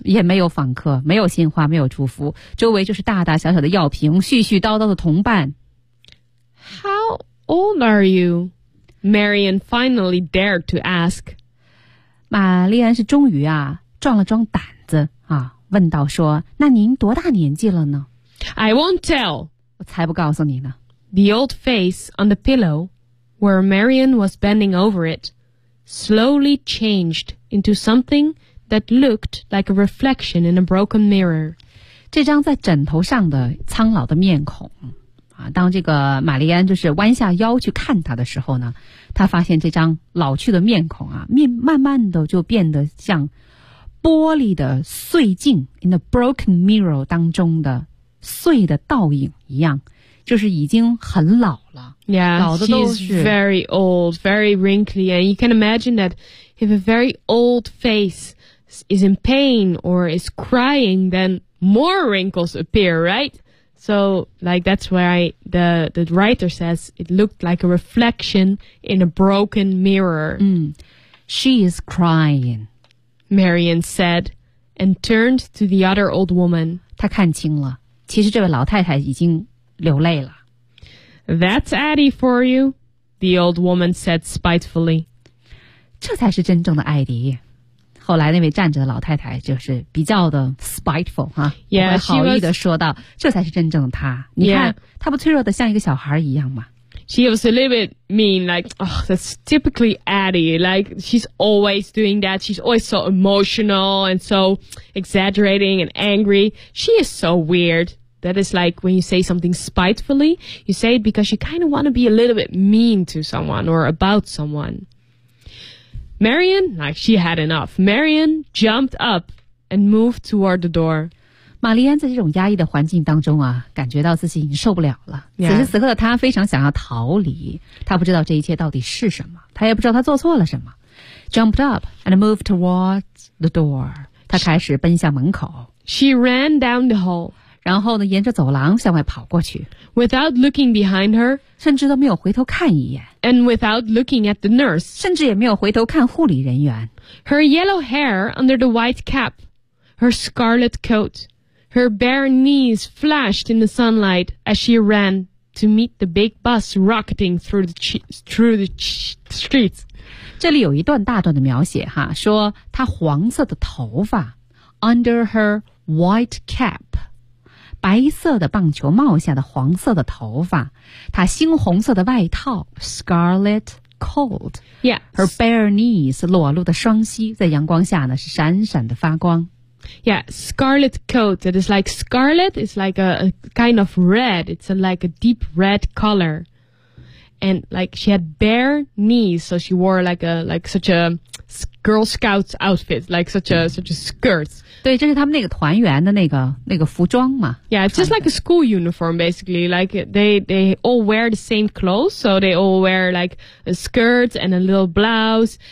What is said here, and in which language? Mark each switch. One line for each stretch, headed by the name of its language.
Chinese: 也没有访客，没有鲜花，没有祝福，周围就是大大小小的药瓶，絮絮叨叨的同伴。
English: How old are you? Marian finally dared to ask.
Chinese: 玛丽安是终于啊壮了壮胆子啊，问道说，那您多大年纪了呢？
English: I won't tell.
Chinese: 我才不告诉你呢。
English: The old face on the pillow where Marian was bending over it slowly changed into something that looked like a reflection in a broken mirror.
Chinese: 这张在枕头上的苍老的面孔啊，当这个玛丽安就是弯下腰去看他的时候呢，他发现这张老去的面孔啊，面慢慢的就变得像玻璃的碎镜
English: in the broken mirror
Chinese: 当中的碎的倒影一样，就是已经很老了。
English: Yeah,
Chinese: 老的都是
English: she's very old, very wrinkly, and you can imagine that if a very old face is in pain or is crying, then more wrinkles appear, right? So, like, that's why the writer says it looked like a reflection in a broken mirror. Mm. She is crying, Marian said, and turned to the other old woman.
Chinese: 她看清了，其实这位老太太已经流泪了。
English: That's Addie for you, the old woman said spitefully.
Chinese: 这才是真正的艾迪。后来那位站着的老太太就是比较的 spiteful 哈、啊，
English: yeah,
Chinese: 不怀好意的说道
English: was,
Chinese: 这才是真正的她，你看、
English: yeah.
Chinese: 她不脆弱的像一个小孩一样吗？
English: She was a little bit mean, like, oh, that's typically Addie, like, she's always doing that, she's always so emotional and so exaggerating and angry, she is so weird. That is like when you say something spitefully, you say it because you kind of want to be a little bit mean to someone or about someone. Marian, like she had enough. Marian jumped up and moved toward the door.
Chinese: 玛丽安在这种压抑的环境当中啊，感觉到自己已经受不了了。
English: Yeah.
Chinese: 此时此刻的她非常想要逃离，她不知道这一切到底是什么，她也不知道她做错了什么。
English: Jumped up and moved toward the door.
Chinese: 她开始奔向门口。
English: She ran down the hall.
Chinese: 然后呢，沿着走廊向外跑过去。
English: Without looking behind her.
Chinese: 甚至都没有回头看一眼。
English: And without looking at the nurse,
Chinese: 甚至也没有回头看护理人员。
English: Her yellow hair under the white cap, her scarlet coat, her bare knees flashed in the sunlight as she ran to meet the big bus rocketing through the streets.
Chinese: 这里有一段大段的描写哈，说她黄色的头发
English: under her white cap.
Chinese: 白色的棒球帽下的黄色的头发，她猩红色的外套 ，
English: scarlet coat， yeah， her bare knees，
Chinese: 裸露的双膝在阳光下呢是闪闪的发光。
English: Yeah， scarlet coat， it is like scarlet is like a kind of red， it's like a deep red color， and like she had bare knees， so she wore like such a Girl Scouts outfit, like such a skirt.
Chinese: 对，这是他们那个团员的那个服装嘛。
English: Yeah, it's just like a school uniform, basically. Like they all wear the same clothes, so they all wear like a skirt and a little blouse.